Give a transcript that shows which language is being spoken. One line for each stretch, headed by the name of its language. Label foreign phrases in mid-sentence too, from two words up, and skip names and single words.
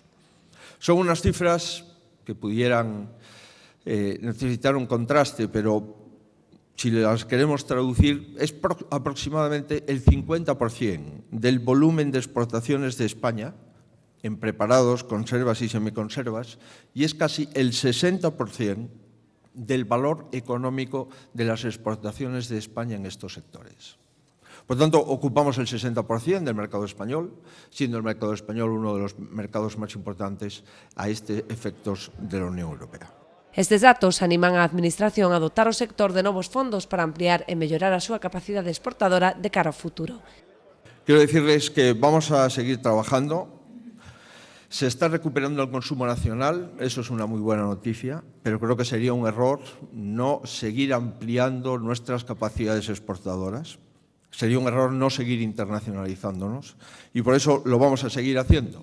Spanish: Son unas cifras que pudieran necesitar un contraste, pero si las queremos traducir, es aproximadamente el 50% del volumen de exportaciones de España en preparados, conservas y semiconservas, y es casi el 60% del valor económico de las exportaciones de España en estos sectores. Por tanto, ocupamos el 60% del mercado español, siendo el mercado español uno de los mercados más importantes a efectos de la Unión Europea.
Galician: Estes datos animan a Administración a dotar o sector de novos fondos para ampliar e mellorar a súa capacidade exportadora de cara ao futuro.
Spanish: Quiero decirles que vamos a seguir trabajando. Se está recuperando el consumo nacional, eso es una muy buena noticia, pero creo que sería un error no seguir ampliando nuestras capacidades exportadoras. Sería un error no seguir internacionalizándonos y por eso lo vamos a seguir haciendo.